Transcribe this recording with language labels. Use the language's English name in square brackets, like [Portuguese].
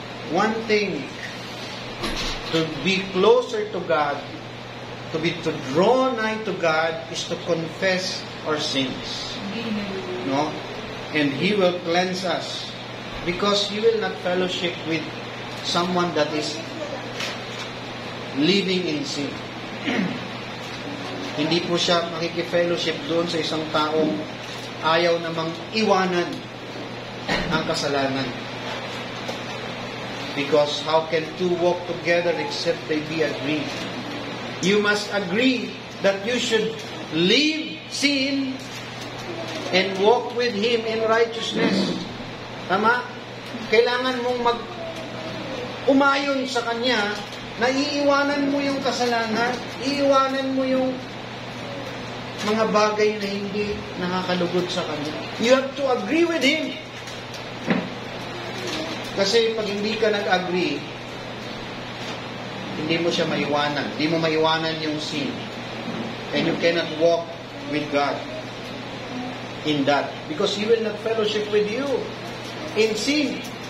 [English] One thing, to be closer to God, to draw nigh to God, is to confess our sins. No? And He will cleanse us, because He will not fellowship with someone that is living in sin. [Filipino] Hindi po siya makikifellowship doon sa isang taong ayaw namang iwanan ang kasalanan. [English] Because how can two walk together except they be agreed? You must agree that you should leave sin and walk with Him in righteousness. [Filipino] Tama? Kailangan mong umayon sa Kanya na iiwanan mo yung kasalanan, iiwanan mo yung mga bagay na hindi nakakalugod sa Kanya. [English] You have to agree with Him. [Filipino] Kasi pag hindi ka nag-agree, hindi mo siya maiwanan. Hindi mo maiwanan yung sin. [English] And you cannot walk with God in that. Because He will not fellowship with you in sin.